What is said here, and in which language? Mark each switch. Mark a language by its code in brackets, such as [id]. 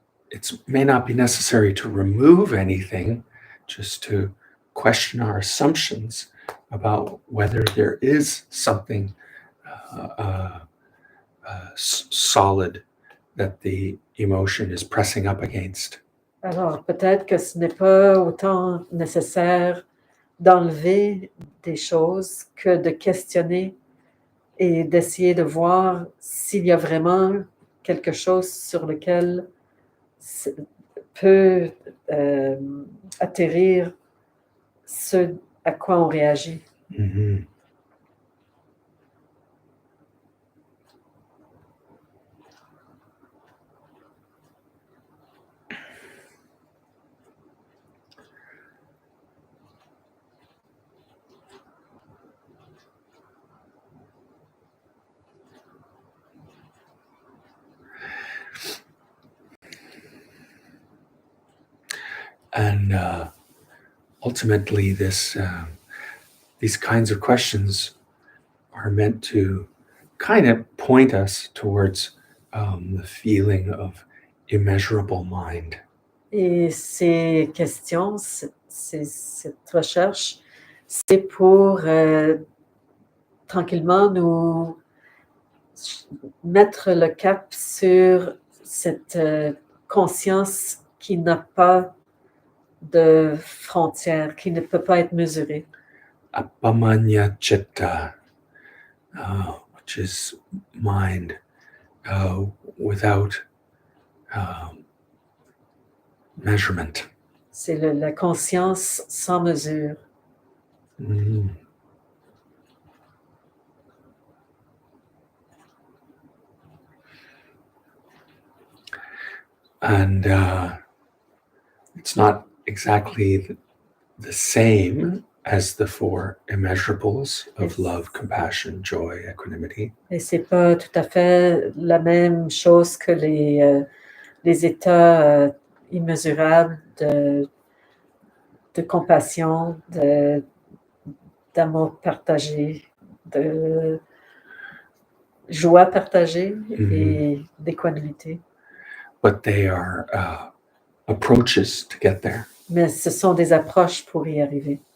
[en] it may not be necessary to remove anything, just to question our assumptions about whether there is something solid that the emotion is pressing up against. [fr] Alors, peut-être que ce n'est pas autant nécessaire d'enlever des choses que de questionner et d'essayer de voir s'il y a vraiment quelque chose sur lequel peut atterrir ce à quoi on réagit. Mm-hmm. [en] And ultimately, these kinds of questions are meant to kind of point us towards the feeling of immeasurable mind. [fr] Et ces questions, cette recherche, c'est pour tranquillement nous mettre le cap sur cette conscience qui n'a pas de frontières, qui ne peut pas être mesurée. [en] Apamanya chitta, which is mind without measurement. [fr] C'est la conscience sans mesure. Mm. [en] And it's not exactly the same as the four immeasurables of love, compassion, joy, equanimity. [fr] Et c'est pas tout à fait la même chose que les états immesurables de compassion, d'amour partagé, de joie partagée et d'équanimité. [en] But they are approaches to get there. [fr] Mais ce sont des approches pour y arriver.